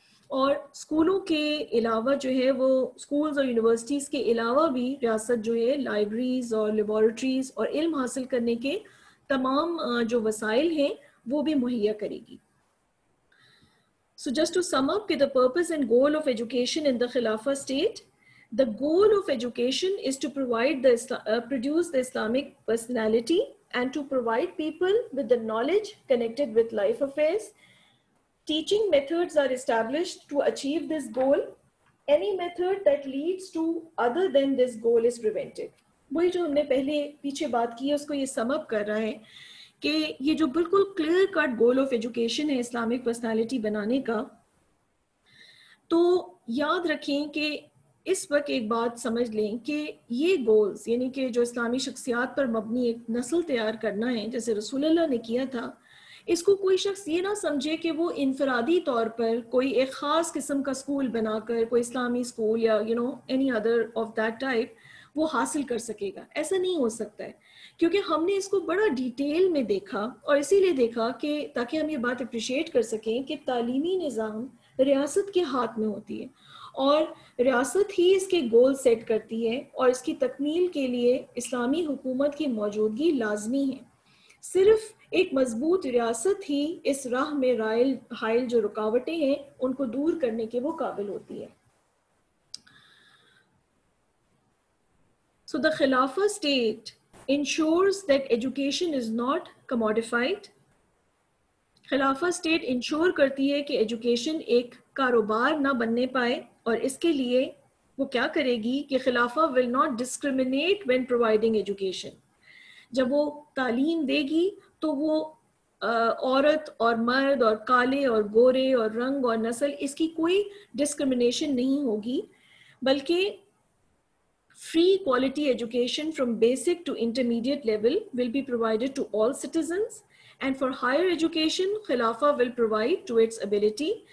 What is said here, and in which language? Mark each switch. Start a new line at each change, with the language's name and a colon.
Urdu: اور اسکولوں کے علاوہ جو ہے وہ اسکولز اور یونیورسٹیز کے علاوہ بھی ریاست جو ہے لائبریریز اور لیبارٹریز اور علم حاصل کرنے کے تمام جو وسائل ہیں وہ بھی مہیا کرے گی.
English: So just to sum up, the purpose and goal of education in the Khilafah state, the goal of education is to provide produce the Islamic personality and to provide people with the knowledge connected with life affairs. Teaching methods are established to achieve this goal. Any method that leads to other than this goal is prevented.
Urdu: وہی جو ہم نے پہلے پیچھے بات کی ہے اس کو یہ سم اپ کر رہا ہے کہ یہ جو بالکل
English: clear cut goal of education
Urdu: ہے اسلامک پرسنالٹی بنانے کا، تو یاد رکھیں کہ اس وقت ایک بات سمجھ لیں کہ یہ گولز یعنی کہ جو اسلامی شخصیات پر مبنی ایک نسل تیار کرنا ہے جیسے رسول اللہ نے کیا تھا، اس کو کوئی شخص یہ نہ سمجھے کہ وہ انفرادی طور پر کوئی ایک خاص قسم کا اسکول بنا کر کوئی اسلامی اسکول یا
English: any other of that type
Urdu: وہ حاصل کر سکے گا. ایسا نہیں ہو سکتا ہے، کیونکہ ہم نے اس کو بڑا ڈیٹیل میں دیکھا، اور اسی لیے دیکھا کہ تاکہ ہم یہ بات اپریشیٹ کر سکیں کہ تعلیمی نظام ریاست کے ہاتھ میں ہوتی ہے اور ریاست ہی اس کے گول سیٹ کرتی ہے، اور اس کی تکمیل کے لیے اسلامی حکومت کی موجودگی لازمی ہے. صرف ایک مضبوط ریاست ہی اس راہ میں حائل جو رکاوٹیں ہیں ان کو دور کرنے کے وہ قابل ہوتی ہے.
English: So the Khilafah state ensures that education is not commodified.
Urdu: خلافہ state ensure کرتی ہے کہ ایجوکیشن ایک کاروبار نہ بننے پائے، اور اس کے لیے وہ کیا کرے گی کہ خلافہ
English: will not discriminate when providing education.
Urdu: جب وہ تعلیم دے گی تو وہ عورت اور مرد اور کالے اور گورے اور رنگ اور نسل اس کی کوئی ڈسکرمنیشن نہیں ہوگی، بلکہ
English: free quality education from basic to intermediate level will be provided to all citizens, and for higher education
Urdu: خلافہ
English: will provide to its ability.